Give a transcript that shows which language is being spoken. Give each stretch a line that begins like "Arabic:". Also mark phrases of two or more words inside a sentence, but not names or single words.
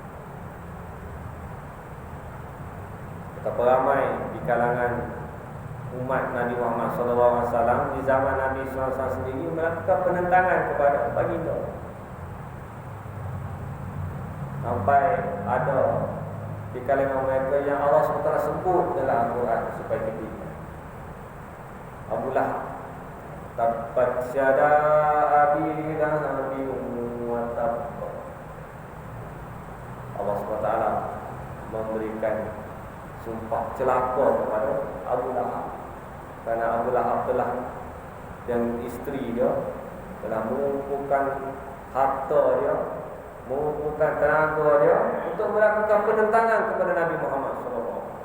Malay: Betapa ramai di kalangan umat Nabi Muhammad SAW di zaman Nabi SAW sendiri melakukan penentangan kepada baginda. Sampai ada di kalangan mereka yang Allah SWT sebut dalam Al-Quran supaya kita ingat.
Arabic: Abu Lahab, تبت يدا أبي لهب وتب.
Malay: Allah SWT memberikan sumpah celaka kepada Abu Lahab, kerana Abu Lahab telah dan isteri dia telah mengumpulkan harta dia, mengumpulkan tenaga dia untuk melakukan penentangan kepada Nabi Muhammad SAW.